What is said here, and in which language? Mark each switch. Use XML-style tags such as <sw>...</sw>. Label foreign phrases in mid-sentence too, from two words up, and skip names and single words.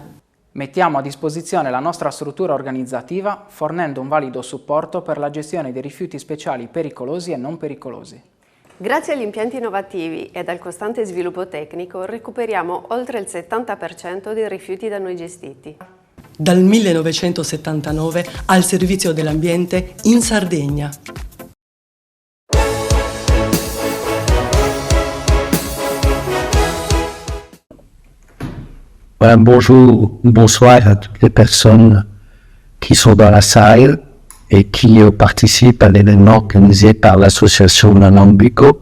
<it>Mettiamo a disposizione la nostra struttura organizzativa fornendo un valido supporto per la gestione dei rifiuti speciali pericolosi e non pericolosi. Grazie agli impianti innovativi e al costante sviluppo tecnico recuperiamo oltre il 70% dei rifiuti da noi gestiti. Dal 1979 al servizio dell'ambiente in Sardegna.</it> <fr>Bonjour, bonsoir à toutes les personnes qui sont dans la salle et qui participent à l'événement organisé par l'association Nalambico.</fr>